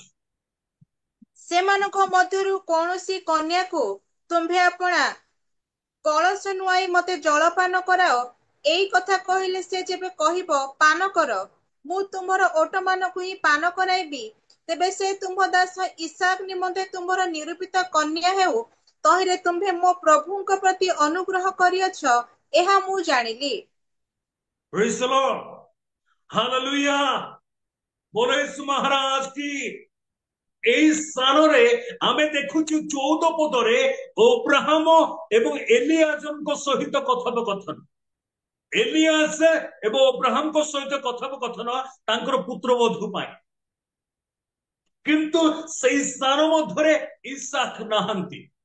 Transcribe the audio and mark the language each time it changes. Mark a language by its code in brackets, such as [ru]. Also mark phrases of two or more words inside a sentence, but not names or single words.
[or] ସେମାନଙ୍କ ମଧ୍ୟରୁ କୌଣସି କନ୍ୟାକୁ ତୁମ୍ଭେ ଆପଣା କଳସ ନୁଆଇ ମତେ ଜଳପାନ କରାଅ, ଏଇ କଥା କହିଲେ ସେ ଯେବେ କହିବ ପାନ କର, ମୁଁ ତୁମର ଓଟମାନଙ୍କୁ ହିଁ ପାନ କରାଇବି, ତେବେ ସେ ତୁମ୍ଭ ଦାସ ଇସାକ ନିମନ୍ତେ ତୁମ୍ଭର ନିରୂପିତ କନ୍ୟା ହେଉ, ତହିଁରେ ତୁମ୍ଭେ ମୋ ପ୍ରଭୁଙ୍କ ପ୍ରତି ଅନୁଗ୍ରହ କରିଅଛ, ଏହା ମୁଁ ଜାଣିଲି। [en] Praise the Lord. Hallelujah. [hi] बोलो यीशु महाराज की। [or] এই ସ୍ଥାନରେ ଆମେ ଦେଖୁଛୁ 14 ପଦରେ ଅବ୍ରାହମ ଏବଂ ଏଲିଆଜଙ୍କ ସହିତ କଥୋପକଥନ। ଏଲିଆଜ ଏବଂ ଅବ୍ରାହମଙ୍କ ସହିତ କଥୋପକଥନ ତାଙ୍କର ପୁତ୍ରବଧୂ ପାଇଁ। କିନ୍ତୁ ସେଇ ସ୍ଥାନ ମଧ୍ୟରେ ଇସାକ ନାହାନ୍ତି।